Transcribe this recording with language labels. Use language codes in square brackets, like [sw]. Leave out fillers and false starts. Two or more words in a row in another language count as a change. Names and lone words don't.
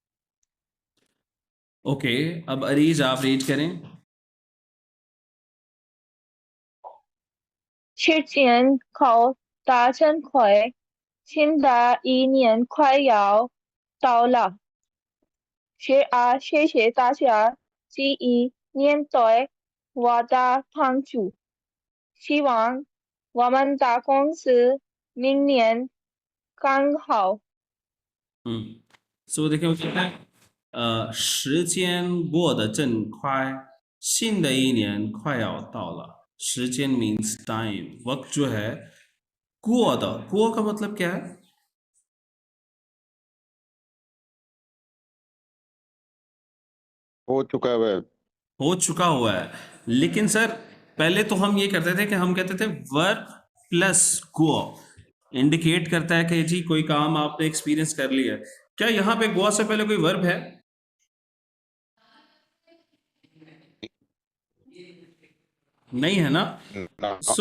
[hi] ओके अब अरीज आप रीड करें [zh] 时间口大真快，新的一年快要到了。是啊，谢谢大家这一年对我的帮助，希望我们的公司明年更好。 [hi] सो देखिए वो कहता है [zh] 时间过得真快新的一年快要到了时间 [en] means time [hi] वक्त जो है [zh] 过的过 [hi] का मतलब क्या है हो चुका है हो चुका हुआ है लेकिन सर पहले तो हम ये करते थे कि हम कहते थे [en] verb plus [hi] गो इंडिकेट करता है कि जी कोई काम आपने एक्सपीरियंस कर लिया है क्या यहाँ पे गो से पहले कोई वर्ब है नहीं है ना सो